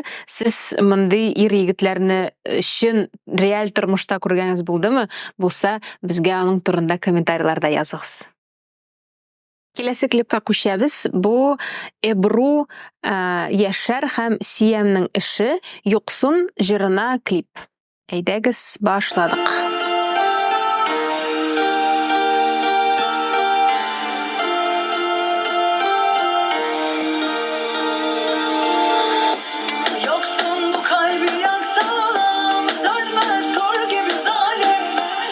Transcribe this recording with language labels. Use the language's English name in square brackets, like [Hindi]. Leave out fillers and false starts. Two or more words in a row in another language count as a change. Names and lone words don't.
[Tatar] Сез мондый ир егетләрне өчен реаль тормышта күргәнегез булдымы? Булса, безгә аның турында комментарийларда языгыз. Келесі клипка күчәбез. Бу Эбру Яшар һәм Сиямның эше Юксун җырына клип. Әйдәгез, башладык. [Turkish] Yoksun bu kalbi yaksalım, sönmez kor gibi zalim.